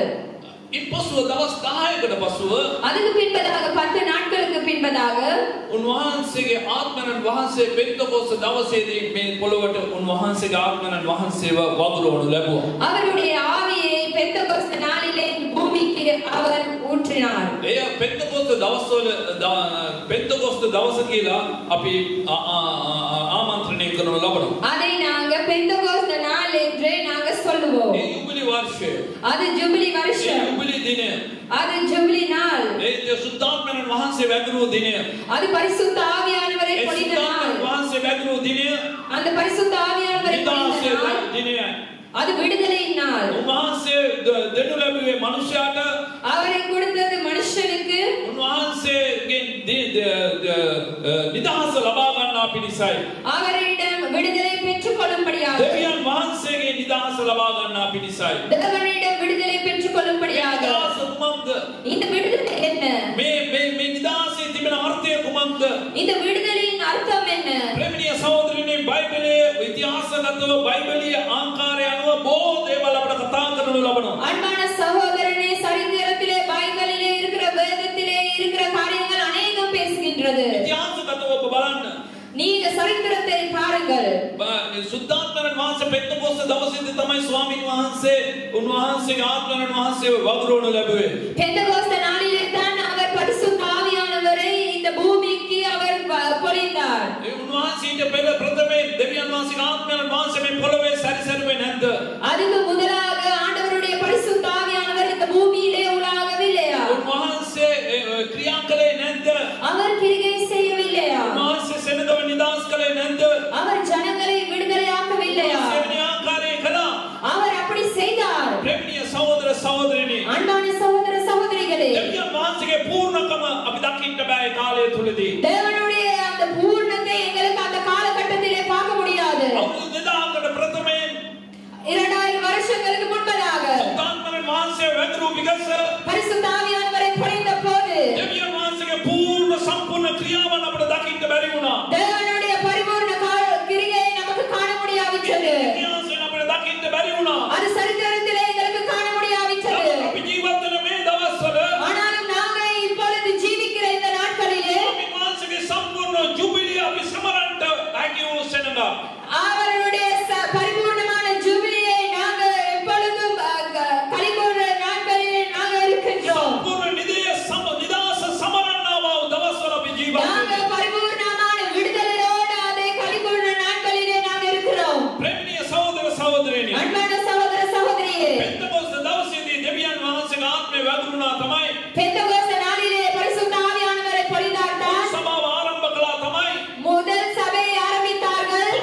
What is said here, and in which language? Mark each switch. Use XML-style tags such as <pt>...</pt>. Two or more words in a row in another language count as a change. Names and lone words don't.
<si>ඉන්පසුව දවස් 10කට පසුව</si> <ta>அதுக்கு பின்பதாக 10 நாட்களுக்கு பின்பதாக</ta> <si>උන්වහන්සේගේ ආත්මයන් වහන්සේ පෙන්තකොස්ත දවසේදී මේ පොළොවට උන්වහන්සේගේ ආත්මයන් වහන්සේව වගුරුවනු ලැබුවා.</si> <ta>அவருடைய ஆவியை பெந்தகோஸ்து நாளிலே பூமிக்கு அவர் ஊற்றினார்.</ta> <si>එය පෙන්තකොස්ත දවස කියලා අපි ආමන්ත්‍රණය කරනු ලබනවා.</si> <ta>அதை நாங்க பெந்தகோஸ்து நாள் என்று நாங்க சொல்லுவோம்.</ta> <si>ඒ යුබිලි වර්ෂය.</si> <ta>அது ஜூபிலி வருஷம்.</ta> <si>යුබිලි දිනය.</si> <ta>அது ஜூபிலி நாள்.</ta> <si>ඒ සුද්ධාත්මයන් වහන්සේ වැගුරු දිනය.</si> <ta>அது பரிசுத்த ஆவியானவரை பொழிந்த நாள்.</ta> <si>වහන්සේ වැගුරු දිනය.</si> <ta>அந்த பரிசுத்த ஆவியானவரை பொழிந்த நாள்.</ta> <si>දිනය.</si> <ta>அது விடுதலையின் நாள்.</ta> <si>උන්වහන්සේ දෙනු ලැබුවේ මනුෂ්‍යයාට.</si> <ta>அவரை கொடுத்தது மனுஷனுக்கு.</ta> <si>උන්වහන්සේගෙන් නිදහස ලබා ගන්නා පිණිසයි.</si> <ta>அவரிடம் விடுதலை பெற்றுக் கொள்ளும்படியாக.</ta> <si>දෙවියන් වහන්සේගේ නිදහස ලබා ගන්නා පිණිසයි.</si> <ta>தேவனிடம் விடுதலை பெற்றுக் கொள்ளும்படியாக.</ta> <si>නිදහස කුමක්ද?</si> <ta>இந்த விடுதலை என்ன?</ta> <si>මේ නිදහසේ තිබෙන අර්ථය කුමක්ද?</si> <ta>இந்த விடுதலையின் அர்த்தம் என்ன?</ta> <si>ප්‍රේමණීය සහෝදරයනි බයිබලයේ ඉතිහාසගතව බයිබලීය ආකාරය අනුව බොහෝ දේවල් අපට කතා කරනු ලබනවා.</si> <ta>அன்பான சகோதரனே, சரித்திரத்திலே பைபிளிலே இருக்கிற வேதத்திலே இருக்கிற காரியங்கள் அநேகம் பேசுகின்றது.</ta> <si>ඉතිහාසගතව ඔබ බලන්න.</si> <ta>நீங்க சரித்திரத்தை பாருங்கள்.</ta> <si>සුද්ධාත්මයන් වහන්සේ පෙන්තකොස්ත දවසේදී තමයි ස්වාමීන් වහන්සේ උන්වහන්සේගේ ආත්මයන් වහන්සේව වගුරුවනු ලැබුවේ.</si> <ta>பெந்தகோஸ்து நாளிலே தான் அவர் பரிசுத்த ஆவியானவரை இந்த பூமிக்கு அவர் பொழிந்தார்.</ta> <si>ඒ උන්වහන්සේට පෙර ප්‍රථමයෙන් දෙවියන් වහන්සේගේ ආත්මයන් වහන්සේ මේ පොළොවේ සැරිසරුවේ නැද්ද?</si> <ta>அதுக்கு முதலாக ஆண்டவருடைய பரிசுத்த ஆவியானவர் இந்த பூமியிலே உலாவவில்லையா?</ta> <si>උන්වහන්සේ ක්‍රියා කළේ නැද්ද?</si> <ta>அவர் கிரியை செய்யவில்லையா?</ta> <si>උන්වහන්සේ සෙනඟව නිදහස් කළේ නැද්ද?</si> <ta>அவர் ஜனங்களை விடுதலையாக்கவில்லையா?</ta> <si>උන්වහන්සේ ආකාරයේ කළා.</si> <ta>அவர் அப்படி செய்தார்.</ta> <si>ප්‍රේමණීය සහෝදර සහෝදරිනි,</si> <ta>அன்பான சகோதர சகோதரிகளே,</ta> <si>දෙවියන් වහන්සේගේ පූර්ණකම අපි දකින්න බෑ ඒ කාලය තුලදී.</si> <ta>தேவனுடைய அந்த பூர்ணத்தை எங்களுக்கு அந்த காலகட்டத்திலே பார்க்க முடியாது.</ta> <si>අවුරුදු 2000කට ප්‍රථමයෙන්</si> <ta>2000 வருஷங்களுக்கு முன்பதாக</ta> <si>සුද්ධාත්මයන් වහන්සේ වැඳුරු විගස</si> <ta>பரிசுத்த ஆவியானவரை பொழிந்த போது</ta> <si>දෙවියන් වහන්සේගේ පූර්ණ සම්පූර්ණ ක්‍රියාවන් අපිට දකින්න බැරි වුණා.</si> <ta>தேவனுடைய பரிபூர்ண கிரியையை நமக்கு காண முடியாவிட்டது.</ta> <si>ඉතිහාසයෙන් අපිට දකින්න බැරි වුණා.</si> <ta>அது சரித்திரத்திலே எங்களுக்கு காண முடியாவிட்டது.</ta> <si>අපි ජීවත් වෙන මේ දවස්වල</si> <ta>ஆனாலும் நாங்கள் இப்பொழுது ஜீவிக்கிற இந்த நாட்களிலே</ta> <si>ස්වාමීන් වහන්සේගේ සම්පූර්ණ ජුබිලිය අපි සමරන්න හැකි වූ සෙනඟ.</si> <ta>அவருடைய பரிபூர்ணமான ஜூபிலியை நாங்கள் எப்பொழுதும் கலிகூர்ற நாட்களிலே நாங்கள் இருக்கின்றோம்.</ta> <si>සම්පූර්ණ නිදහස සමරන්නා වූ දවස්වල අපි ජීවත්</si> <ta>நாங்கள் பரிபூர்ணமான விடுதலையோடு அதை கலிகூர்ற நாட்களிலே நாங்கள் இருக்கிறோம்.</ta> <si>ප්‍රේමණීය සහෝදර සහෝදරියනි,</si> <ta>அன்பான சகோதர சகோதரியே,</ta> <si>පෙන්තකොස්ත දවසේදී දෙවියන් වහන්සේගේ ආත්මය වැගුරුණා තමයි.</si> <ta>பெந்தகோஸ்து நாளிலே பரிசுத்த ஆவியானவரை பொழிந்தார்கள்.</ta> <si>සභාව ආරම්භ කළා තමයි.</si> <ta>முதல் சபையை ஆரம்பித்தார்கள்.</ta>